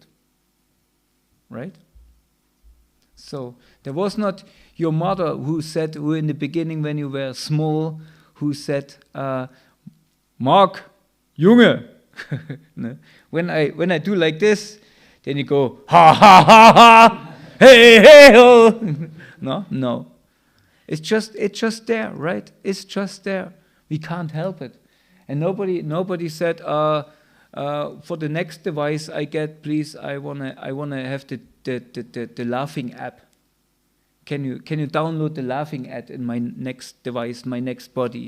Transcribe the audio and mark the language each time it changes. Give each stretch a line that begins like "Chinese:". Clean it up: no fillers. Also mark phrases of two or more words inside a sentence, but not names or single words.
English: Right? So, there was not your mother who in the beginning when you were small, who said, Mark, Junge. No? When I do like this, then you go, ha ha ha ha, hey hey ho. No. It's just there, right? It's just there. We can't help it. And nobody said, for the next device I get, please, I wanna have the laughing app. Can you download the laughing app in my next device, my next body?